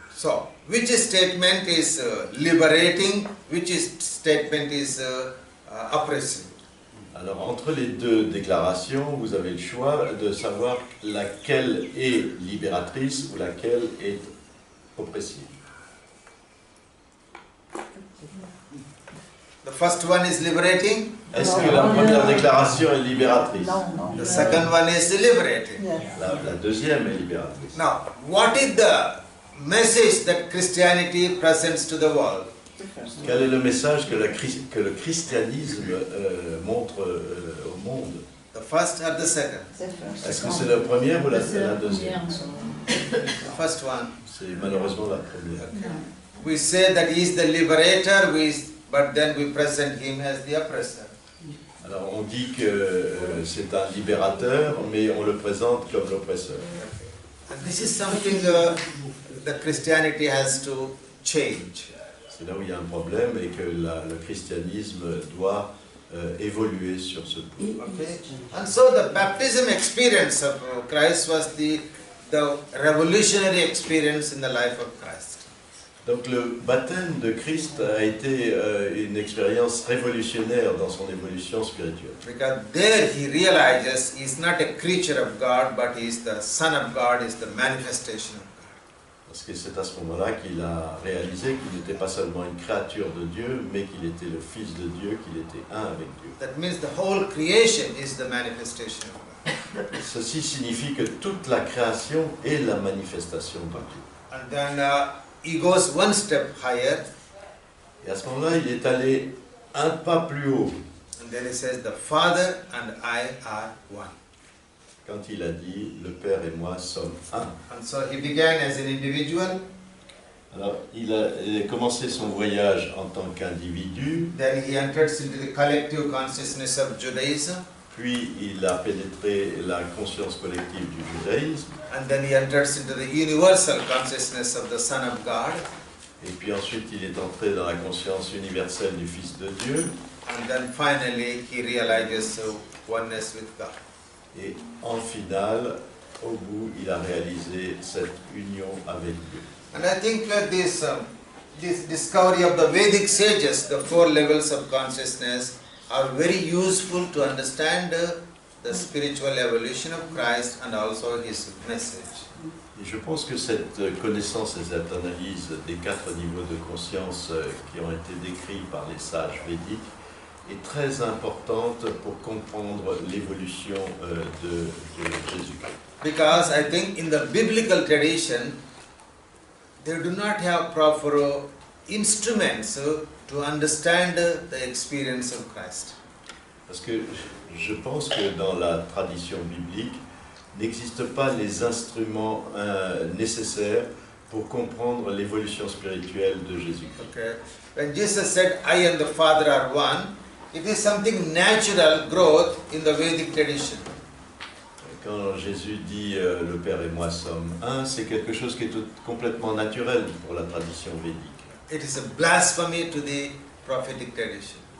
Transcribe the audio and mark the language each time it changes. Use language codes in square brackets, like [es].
[en] So, which statement is liberating, which statement is oppressive? [fr] Alors, entre les deux déclarations, vous avez le choix de savoir laquelle est libératrice ou laquelle est oppressive. [en] The first one is liberating, [fr] Est-ce que la première déclaration est libératrice? Non, non. [en] the second one is liberating. Yes. [fr] La deuxième est libératrice. [en] Now, what is the message that Christianity presents to the world? [fr] Quel est le message que le christianisme montre au monde? [en] The first or the second? [fr] C'est [en] first. [fr] Est-ce que c'est la première ou la deuxième? [en] The first one. [fr] C'est malheureusement la première. [en] We say that he is the liberator, but then we present him as the oppressor. [fr] Alors on dit que c'est un libérateur, mais on le présente comme l'oppresseur. [en] And this is something that Christianity has to change. [fr] C'est là où il y a un problème et que le christianisme doit évoluer sur ce point. [en] Okay? And so the baptism experience of Christ was the revolutionary experience in the life of Christ. [fr] Donc le baptême de Christ a été une expérience révolutionnaire dans son évolution spirituelle. [en] Because there he realizes he is not a creature of God, but he is the Son of God, he is the manifestation of God. [fr] Parce que c'est à ce moment-là qu'il a réalisé qu'il n'était pas seulement une créature de Dieu, mais qu'il était le Fils de Dieu, qu'il était un avec Dieu. [en] That means the whole creation is the manifestation of God. [fr] Ceci signifie que toute la création est la manifestation de Dieu. [en] And then he goes one step higher, [fr] Et à ce moment-là, il est allé un pas plus haut, [en] and then he says, the Father and I are one. [fr] quand il a dit « Le Père et moi sommes un ». [en] And so he began as an individual, [fr] Alors, il a commencé son voyage en tant qu'individu, [en] then he enters into the collective consciousness of Judaism, [fr] puis il a pénétré la conscience collective du judaïsme, [en] and then he enters into the universal consciousness of the Son of God, [fr] et puis ensuite il est entré dans la conscience universelle du Fils de Dieu, [en] and then finally he realizes oneness with God. [fr] et en finale, au bout, il a réalisé cette union avec Dieu. [en] And I think this discovery of the Vedic sages, the 4 levels of consciousness, are very useful to understand the spiritual evolution of Christ and also his message. [fr] Et je pense que cette connaissance et cette analyse des 4 niveaux de conscience qui ont été décrits par les sages védiques est très importante pour comprendre l'évolution de Jésus-Christ. [en] Because I think in the biblical tradition, they do not have proper instruments to understand the experience of Christ. [fr] Parce que je pense que dans la tradition biblique, n'existent pas les instruments nécessaires pour comprendre l'évolution spirituelle de Jésus-Christ. [en] Okay. When Jesus said, I and the Father are one, it is something natural growth in the Vedic tradition. [fr] Quand Jésus dit le Père et moi sommes un, c'est quelque chose qui est complètement naturel pour la tradition védique. [en] It is a blasphemy to the prophetic tradition.